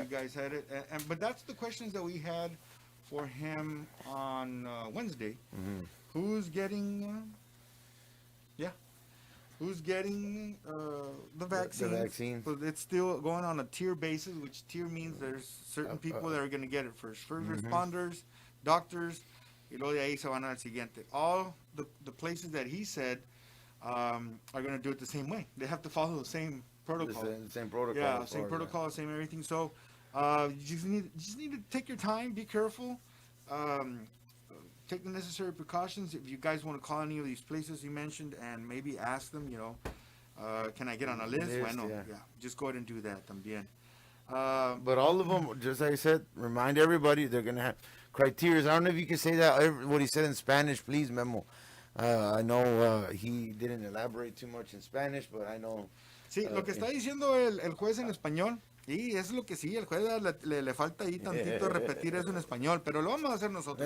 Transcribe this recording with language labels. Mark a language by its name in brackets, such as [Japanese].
[English] You guys had it, but that's the questions that we had for him on Wednesday. Mm-hmm. Who's getting? Who's getting the vaccine? The vaccine. So it's still going on a tier basis, which tier means there's certain people that are going to get it first. First responders, doctors, [Spanish] y luego de ahí se van al siguiente. [English] All the places that he said are going to do it the same way. They have to follow the same protocol. The same protocol. Yeah, same protocol, same everything. So you just need to take your time, be careful. Take the necessary precautions. If you guys want to call any of these places you mentioned and maybe ask them, can I get on a list? [Spanish] Bueno, [English] yeah, just go ahead and do that también. But all of them, just like I said, remind everybody they're going to have criteria. I don't know if you can say that, what he said in Spanish, please, Memo. I know he didn't elaborate too much in Spanish, but I know. [Spanish] Sí, lo que está diciendo el juez en español. Sí, es lo que sí, el juez le falta ahí tantito repetir eso en español, pero lo vamos a hacer nosotros.